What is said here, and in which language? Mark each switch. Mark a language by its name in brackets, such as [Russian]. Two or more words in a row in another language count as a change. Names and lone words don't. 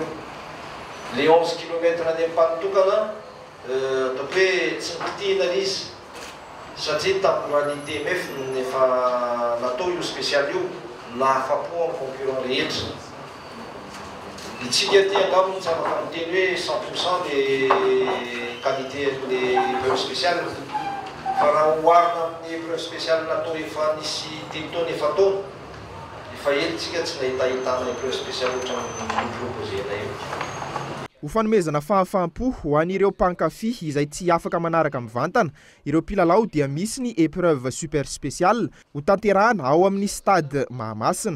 [Malagasy] Le 11 km any ampanitokana ataoko hoe tsy nipitihina izy satria tamin'ny rallye TMF efa natao io spécial io nahafa-po amin'ny concurrent rehetra. dia tsika ty angamba tsy afaka miteny hoe 100% [French] les qualités les épreuves spéciales [Malagasy] fa raha oharina amin'ny [French] épreuve spéciale [Malagasy] natao efa nisy telo taona efa taona efa elitsika tsy nahitahitana [French] épreuve spéciale [Malagasy] ohatrany proposenay io. Ho fanomezana fahafaham-po ho an'ireo mpankafy izay tsy afaka manaraka mivantana, ireo mpilalao dia misy ny [French] épreuve super spéciale [Malagasy] ho tanterahana ao amin'ny stade Mahamasina.